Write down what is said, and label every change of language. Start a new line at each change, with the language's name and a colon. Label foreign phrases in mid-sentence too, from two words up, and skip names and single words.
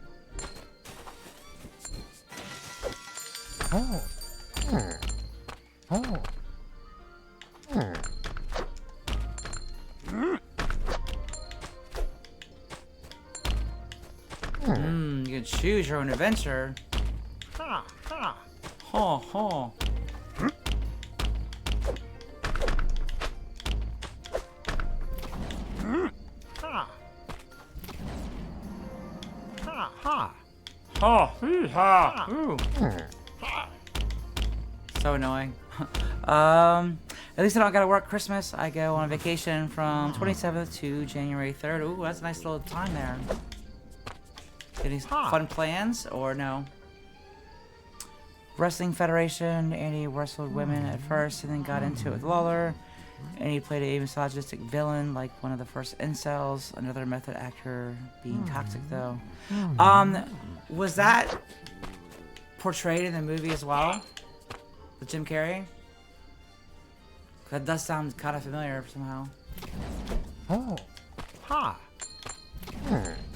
English: Oh. Oh. You can choose your own adventure. Ha. Ha. Ho, ho. Ha. Ha. Ha. Oh, hee-haw. Ooh. So annoying. At least I don't gotta work Christmas. I go on vacation from 27th to January 3rd. Ooh, that's a nice little time there. Any fun plans or no? Wrestling Federation. Andy wrestled women at first and then got into it with Lawler. And he played a misogynistic villain like one of the first incels. Another method actor being toxic though. Was that portrayed in the movie as well? With Jim Carrey? That does sound kind of familiar somehow. Oh. Ha. Ha.